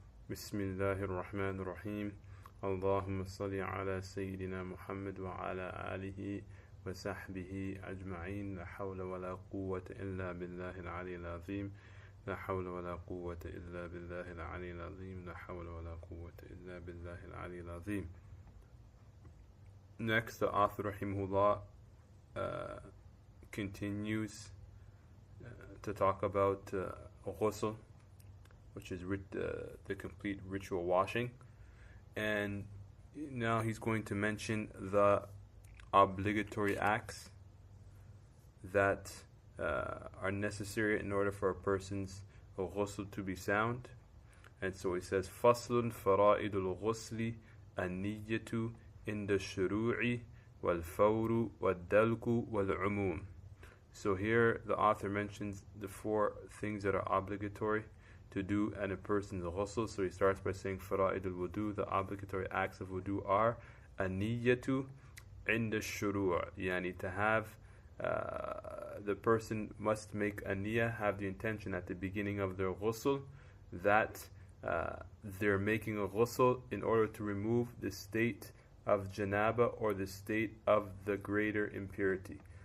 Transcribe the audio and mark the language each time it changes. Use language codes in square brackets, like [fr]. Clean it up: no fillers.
[ar] بسم الله الرحمن الرحيم اللهم صل على سيدنا محمد وعلى آله وصحبه أجمعين لا حول ولا قوة إلا بالله العلي العظيم لا حول ولا قوة إلا بالله العلي العظيم لا حول ولا قوة إلا بالله العلي العظيم. [en] Next, the author rahimahullah continues to talk about Ghusl, which is the complete ritual washing, and now he's going to mention the obligatory acts that are necessary in order for a person's ghusl to be sound. And so he says, [ar] فَصْلٌ فَرَائِدُ الْغُسْلِ النِّيَّةُ عِنْدَ الشُّرُوعِ وَالْفَوْرُ وَالدَّلْكُ وَالْعُمُومِ. [en] So here the author mentions the four things that are obligatory to do at a person's ghusl. So he starts by saying fara'id al-wudu, the obligatory acts of wudu are [ar] an-niyyatu inda shuru', [en] yani to have the person must make a niyyah, have the intention at the beginning of their ghusl that they're making a ghusl in order to remove the state of janaba or the state of the greater impurity.